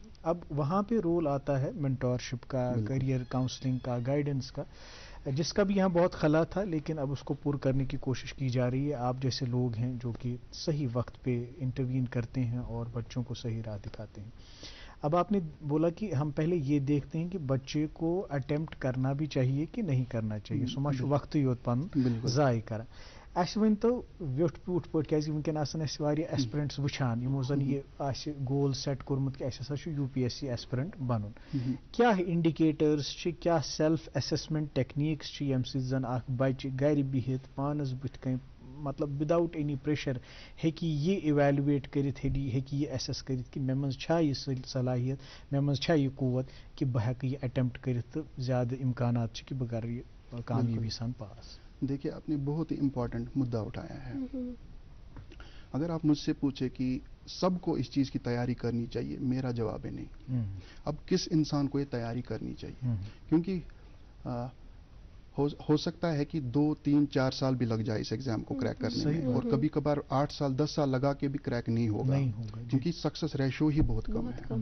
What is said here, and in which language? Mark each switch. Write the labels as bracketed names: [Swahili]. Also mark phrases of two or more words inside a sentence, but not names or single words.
[Urdu] اب وہاں پہ رول آتا ہے مینٹورشپ کا, [English] career counselling [Urdu] کا, گائیڈنس کا, جس کا بھی یہاں بہت خلا تھا, لیکن اب اس کو پور کرنے کی کوشش کی جا رہی ہے. آپ جیسے لوگ ہیں جو کہ صحیح وقت پہ انٹروین کرتے ہیں اور بچوں کو صحیح راہ دکھاتے ہیں. اب آپ نے بولا کہ ہم پہلے یہ دیکھتے ہیں کہ بچے کو اٹیمپٹ کرنا بھی چاہیے کہ نہیں کرنا چاہیے, [Kashmiri] سما وقت یوت پن ضائع کران. اَسہِ ؤنۍتو ویوٚٹھ پوٗٹھ پٲٹھۍ, کیٛازِ وٕنکٮ۪ن آسان اَسہِ واریاہ ایسپرنٹس وٕچھان یِمو زن یہ آسہِ [English] goal set [Kashmiri] کوٚرمُت کہ اَسہِ ہسا چھُ UPSC ایسپرنٹ بنُن. کیٛاہ انڈِکیٹرز چھِ, کیٛاہ [English] self assessment techniques [Kashmiri] چھِ ییٚمہِ سۭتۍ زن اکھ بچہِ گرِ بِہِتھ پانس بٕتھِ کنۍ, مطلب [English] without any pressure [Kashmiri] ہیٚکہِ یہ ایویلویٹ کٔرِتھ, ہیٚکہِ یہ ایسیس کٔرِتھ کہ مےٚ منٛز چھا یہ صلاحیت, مےٚ منٛز چھا یہ قوت کہ بہٕ ہیٚکہٕ یہ اٹیمپٹ کٔرِتھ تہٕ زیادٕ امکانات چھِ کہ بہٕ کَرٕ یہ کامیٲبی سان پاس. [Urdu] دیکھیے آپ نے بہت ہی امپورٹنٹ مدعا اٹھایا ہے. اگر آپ مجھ سے پوچھے کہ سب کو اس چیز کی تیاری کرنی چاہیے, میرا جواب ہے نہیں. اب کس انسان کو یہ تیاری کرنی چاہیے, کیونکہ ہو سکتا ہے کہ 2-3-4 سال بھی لگ جائے اس ایگزام کو کریک کرنے میں, اور کبھی کبھار 8 سال 10 سال لگا کے بھی کریک نہیں ہوگا, کیونکہ [English] success ratio [Urdu] ہی بہت کم ہے.